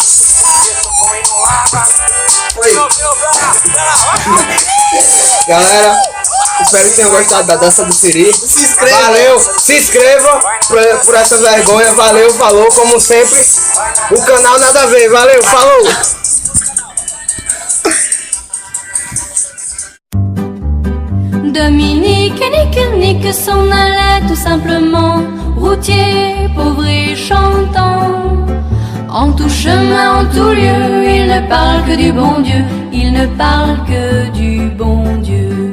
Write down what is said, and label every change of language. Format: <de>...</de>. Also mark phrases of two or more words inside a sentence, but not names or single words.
<pt>Eu tô comendo água. Galera, espero que tenham gostado da dança do Siri. Se inscreva. Valeu, se inscreva por essa vergonha. Valeu, falou, como sempre. O canal Nada a Ver, valeu, falou.</pt> <fr>Dominique et Nick s'en allait tout simplement, routier, pauvre et chantant. En tout chemin, en tout lieu, il ne parle que du bon Dieu, il ne parle que du bon Dieu.</fr>